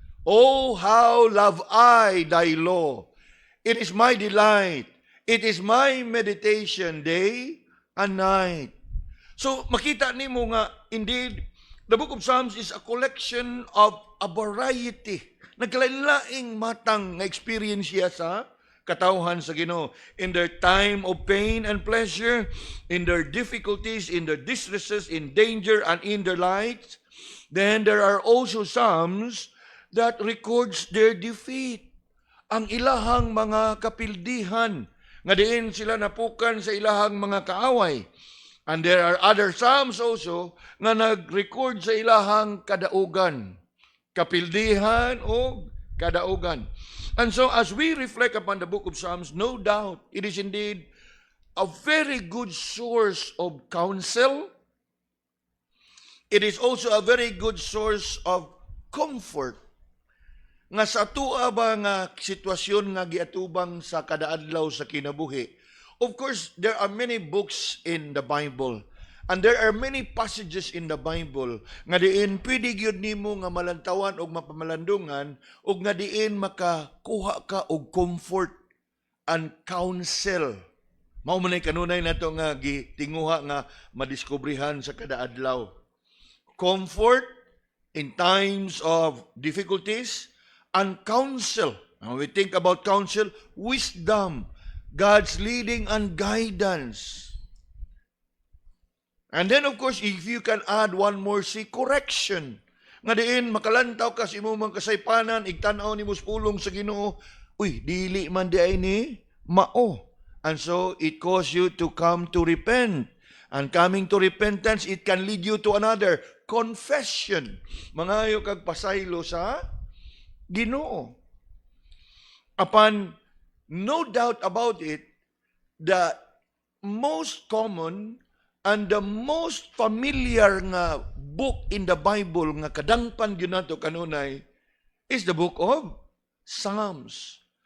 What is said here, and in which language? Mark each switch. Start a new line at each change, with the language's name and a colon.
English: Oh, how love I thy law. It is my delight. It is my meditation day and night. So,
Cebuano: makita nimo nga,
English: indeed, the book of Psalms is a collection of a variety.
Cebuano: Nagkalain-laing matang nga experience siya sa katawhan sa Ginoo.
English: In their time of pain and pleasure, in their difficulties, in their distresses, in danger, and in their light. Then there are also psalms that records their defeat.
Cebuano: Ang ilahang mga kapildihan, nga diin sila napukan sa ilahang mga kaaway.
English: And there are other psalms also
Cebuano: nga nag-record sa ilahang kadaugan. Kapildihan o kadaugan.
English: And so as we reflect upon the book of Psalms, no doubt it is indeed a very good source of counsel. It is also a very good source of comfort.
Cebuano: Nga sa tua ba nga sitwasyon nga giatubang sa kadaadlaw sa kinabuhi.
English: Of course, there are many books in the Bible. And there are many passages in the Bible
Cebuano: nga diin pwede gyud nimo nga malantawan og mapamalandungan og nga diin makakuha ka og
English: comfort and counsel.
Cebuano: Mao man kanunay nato nga gitinguha nga madiskubrihan sa kadaadlaw.
English: Comfort in times of difficulties and counsel. When we think about counsel, wisdom, God's leading and guidance. And then of course, if you can add one more, see correction.
Cebuano: Nga diin makalantaw ka sa imong kasaypanan, igtan-aw nimo pulong sa Ginoo, uy, dili man di ay ni mao.
English: And so it causes you to come to repent. And coming to repentance, it can lead you to another confession.
Cebuano: Mangayo kag pasaylo sa Ginoo.
English: Upon no doubt about it, the most common and the most familiar nga book in the Bible
Cebuano: nga kadangpan gyud nato kanunay
English: is the book of Psalms.